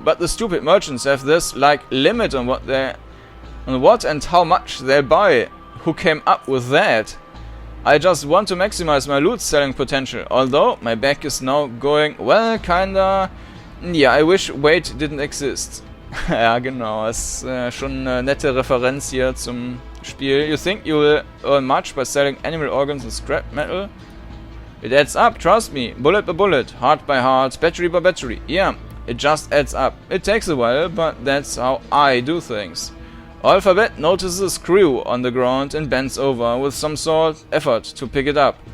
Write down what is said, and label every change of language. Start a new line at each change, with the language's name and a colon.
English: But the stupid merchants have this, like, limit on what and how much they'll buy. Who came up with that? I just want to maximize my loot selling potential. Although, my back is now going, well, kinda... Ja, I wish Wait didn't exist.
German: Ja, genau. Ist schon eine nette Referenz hier zum Spiel.
English: You think you will earn much by selling animal organs and scrap metal? It adds up, trust me. Bullet by bullet, heart by heart, battery by battery. Yeah, it just adds up. It takes a while, but that's how I do things. Alphabet notices a screw on the ground and bends over with some sort of effort to pick it up.